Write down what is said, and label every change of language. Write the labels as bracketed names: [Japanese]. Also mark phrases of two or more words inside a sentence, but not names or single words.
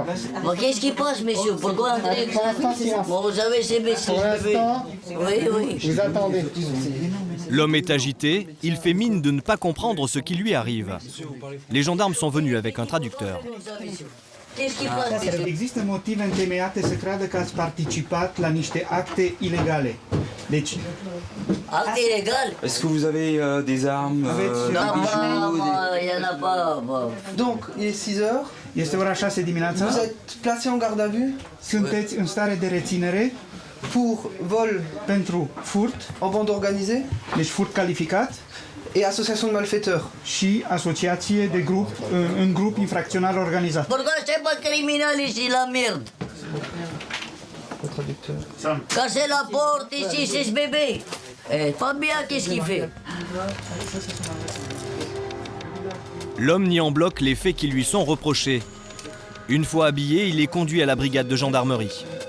[French] Mais qu'est-ce qui passe, messieurs? Pourquoi André? Pour l'instant, silence. Bon, vous savez, c'est messieurs. Pour l'instant, oui. vous attendez. L'homme est agité, il fait mine de ne pas comprendre ce qui lui arrive. Les gendarmes sont venus avec un traducteur. Qu'est-ce qui passe? [Romanian] Există motive întemeiate să creadă că ați participat la niște acte ilegale. Deci, [French] acte illégal? Est-ce que vous avez des armes? Non, il n'y en a pas. Donc, il est 6 heures. [Romanian] Este ora 6 dimineața. [French] Vous êtes placé en garde à vue? [Romanian] Sunteți în stare de reținere [French] pour vol [Romanian] pentru furt [French] en bande organisée. [Romanian] Deci furt calificat. [French] Et association de malfaiteurs. [Romanian] Și asociație de grup, un grup infracțional organizat. [French] Pourquoi c'est pas criminel ici, la merde? Cassez la porte ici, c'est ce bébé. Eh, pas bien, qu'est-ce qu'il fait? L'homme nie en bloc les faits qui lui sont reprochés. Une fois habillé, il est conduit à la brigade de gendarmerie.